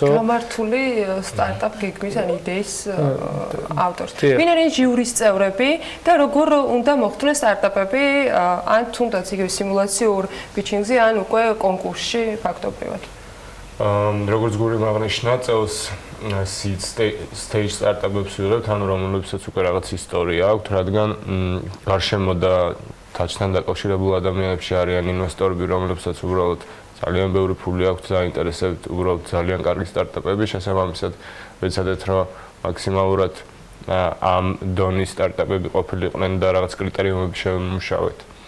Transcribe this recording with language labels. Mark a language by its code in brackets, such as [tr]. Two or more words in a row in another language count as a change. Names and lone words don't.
[ka] გამართული სტარტაპ გეგმის ან იდეის ავტორს. ვინ არის ჟიურის წევრები და როგორ უნდა მოხდნეს სტარტაპები ან თუნდაც იგივე სიმულაციურ pitching-ზე ან უკვე კონკურსში ფაქტობრივად? როგორც გურიმ აღნიშნა, წელს [en] seed stage startup- [ka] ებს ვიღებთ, ანუ რომლებსაც უკვე რაღაც ისტორია აქვთ, რადგან გარშემო და თაჩთან დაკავშირებულ ადამიანებში არიან ინვესტორები, რომლებსაც უბრალოდ ძალიან ბევრი ფული აქვთ დაინტერესებთ, უბრალოდ ძალიან კარგი სტარტაპები, შესაბამისად ვეცადეთ, რომ მაქსიმალურად ამ დონის სტარტაპები ყოფილიყვნენ და რაღაც კრიტერიუმები შევიმუშავეთ,